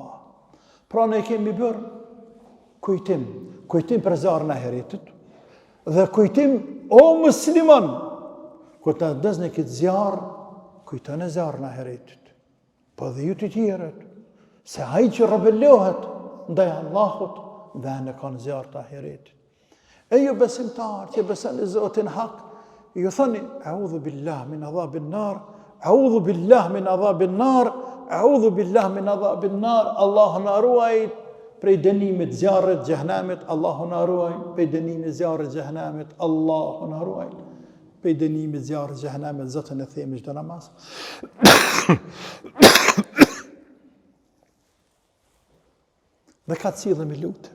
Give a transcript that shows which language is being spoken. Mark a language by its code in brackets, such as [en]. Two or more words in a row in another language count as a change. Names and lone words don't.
[sq] Pra ne kemi bërë kujtim për zjarën e ahiretit, dhe kujtim o musliman, kur të dëzne këtë zjarë, kujtën e zjarën e ahiretit. Po dhe ju të tjerët, se ai që rebellohet ndaj Allahut dhe në kanë zjarë të ahiretit. E ju besimtar që besoni Zotin hak, ju thoni [ar] أعوذ بالله من عذاب النار, أعوذ بالله من عذاب النار, أعوذ بالله من عذاب النار. [sq] Allahu na ruaj prej dënimit zjarrit xhehenamit, Allahu na ruaj prej dënimit zjarrit xhehenamit, Allahu na ruaj prej dënimit zjarrit xhehenamit. Zotën e themi çdo namaz. Dhe ka të cilëm i lutem.